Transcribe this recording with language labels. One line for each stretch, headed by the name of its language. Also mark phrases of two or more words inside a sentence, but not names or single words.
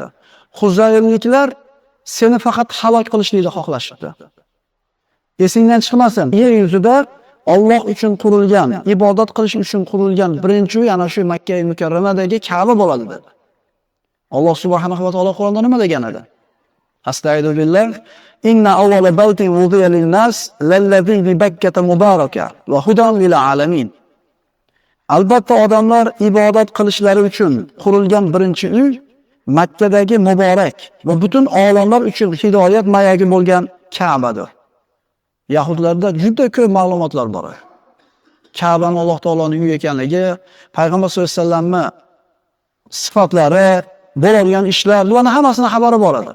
Uzbek: Huzayliklar seni faqat halok qilishlikni xohlashibdi. Esingdan chiqmasin, yer yuzida Alloh uchun qurilgan, ibodat qilish uchun qurilgan birinchi uy ana shu Makka-i Mukarramadagi Ka'ba bo'ladi dedi. Alloh
Arabic: سبحانه وتعالى
Uzbek: Qur'onda nima degan edi?
Arabic: أستغفر بالله إن أول بيت وضع للناس للذي ببكة مباركا وهدى للعالمين.
Uzbek: Albatta odamlar ibodat qilishlari uchun qurilgan birinchi uy Makkadagi muborak va butun olamlar uchun hidoyat mayagi bo'lgan Ka'badir. Yahudlarda juda ko'p ma'lumotlar bor. Ka'bani Alloh taoloning uyi ekanligi, Payg'ambar
Arabic: صلى الله عليه وسلم
Uzbek: sifatlari, bo'ladigan ishlar, bularning hammasini xabari bor edi.